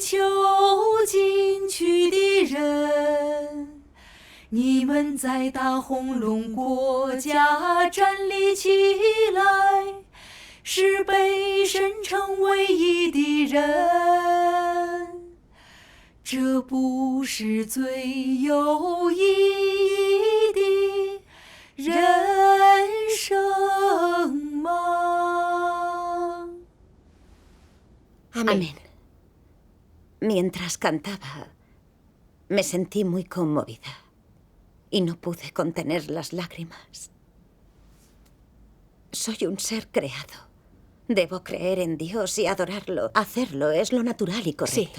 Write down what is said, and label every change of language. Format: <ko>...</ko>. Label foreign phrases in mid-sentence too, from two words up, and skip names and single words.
<zh>求进取的人，你们在大红龙国家站立起来，是被神称唯一的人，这不是最有意义的人生吗？</zh> <es>Amén. Amén. Mientras cantaba, me sentí muy conmovida y no pude contener las lágrimas. Soy un ser creado. Debo creer en Dios y adorarlo. Hacerlo es lo natural y correcto.</es>